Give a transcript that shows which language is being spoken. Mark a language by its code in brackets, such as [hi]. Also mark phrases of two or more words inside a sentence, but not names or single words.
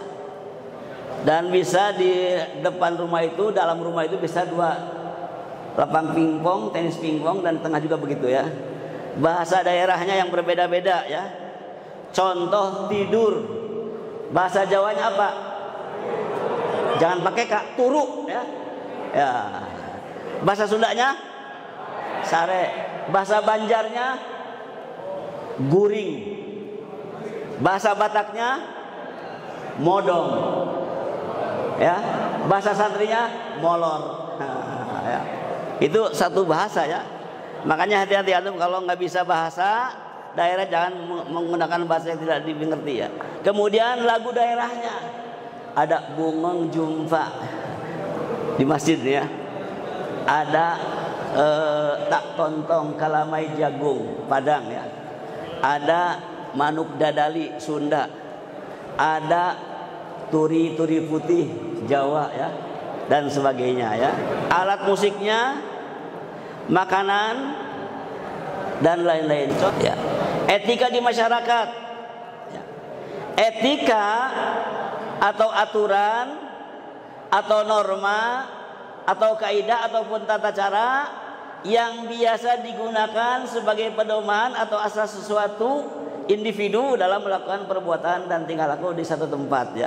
[id] Dan bisa di depan rumah itu, dalam rumah itu bisa 2 lapang pingpong, tenis pingpong, dan tengah juga begitu, ya. Bahasa daerahnya yang berbeda-beda, ya. Contoh tidur, bahasa Jawanya apa? Jangan pakai kak, turu, ya. Ya. Bahasa Sundanya sare, bahasa Banjarnya guring, bahasa Bataknya modong, ya. Bahasa santrinya molor. Ya. Itu satu bahasa, ya. Makanya hati-hati antum kalau nggak bisa bahasa daerah, jangan menggunakan bahasa yang tidak dimengerti, ya. Kemudian lagu daerahnya ada Bungeng Jumpa di masjid, ya. Ada tak tontong kalamai jagung Padang, ya. Ada manuk dadali Sunda. Ada turi-turi putih Jawa, ya. Dan sebagainya, ya. Alat musiknya, makanan, dan lain-lain, ya. Etika di masyarakat, ya. Etika atau aturan atau norma atau kaidah ataupun tata cara yang biasa digunakan sebagai pedoman atau asas sesuatu individu dalam melakukan perbuatan dan tingkah laku di satu tempat, ya.